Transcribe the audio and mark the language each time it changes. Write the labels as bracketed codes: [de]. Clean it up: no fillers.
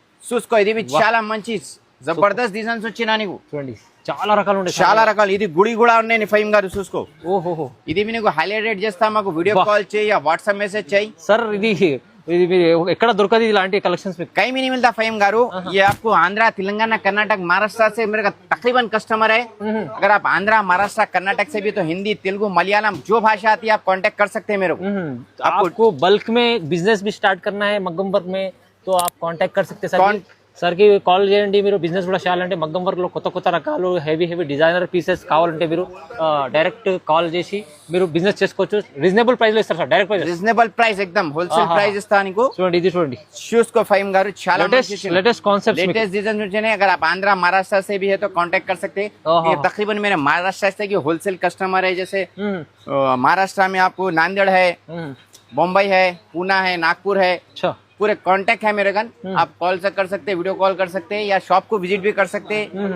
[te] చూసుకో ఇది చాలా మంచి జబర్దస్త్ డిజైన్స్ వచ్చినా నీకు. చూడండి చాలా రకాలు ఉన్నాయి, చాలా రకాలు. ఇది గుడి కూడా ఉన్నాయి ఫైమ్ గారు. చూసుకో ఓహో, ఇది నీకు హైలైట్ చేస్తా. మాకు వీడియో కాల్ చేయి, వాట్సాప్ మెసేజ్ చేయి. సార్ ఇది ఎక్కడ దొరకదు ఇలాంటి [hi] కलेक्शंस में? कहीं भी नहीं मिलता फहीम गारू. ये आपको आंध्रा, तेलंगाना, कर्नाटक, महाराष्ट्र से मेरे का तकरीबन कस्टमर है. अगर आप आंध्रा, महाराष्ट्र, कर्नाटक से भी तो हिंदी, तेलुगु, मलयालम जो भाषा आती है आप कांटेक्ट कर सकते हैं मेरे को. आपको बल्क में बिजनेस भी स्टार्ट करना है मగ్గం వర్క్ में तो आप कांटेक्ट कर सकते हैं [te] సార్ కి కాల్ చేయండి. మీరు బిజినెస్ కూడా చేయాలంటే మగ్గం వర్క్ లో కొత్త కొత్త రకాలు హెవీ డిజైనర్ పీసెస్ కావాలంటే మీరు డైరెక్ట్ కాల్ చేసి మీరు బిజినెస్ చేసుకోవచ్చు. రీజనబుల్ ప్రైస్ లో ఇస్తారు sir. Direct price reasonable price [hi] एकदम होलसेल [te] ప్రైస్ ఇస్తాను నీకు. చూడండి ఇది చూడండి [hi] शूज को फहीम गारू చాలా लेटेस्ट कॉन्सेप्ट लेटेस्ट डिजाइन है. अगर आप आंध्रा, महाराष्ट्र से भी है तो कांटेक्ट कर सकते हैं. तकरीबन मेरे महाराष्ट्र से की होलसेल कस्टमर है. जैसे महाराष्ट्र में आपको नांदेड़ है, मुंबई है, पूना है, नागपुर है. अच्छा, पूरे कांटेक्ट है मेरे गन. आप कॉल से कर सकते हैं, वीडियो कॉल कर सकते हैं, या शॉप को विजिट भी कर सकते हैं.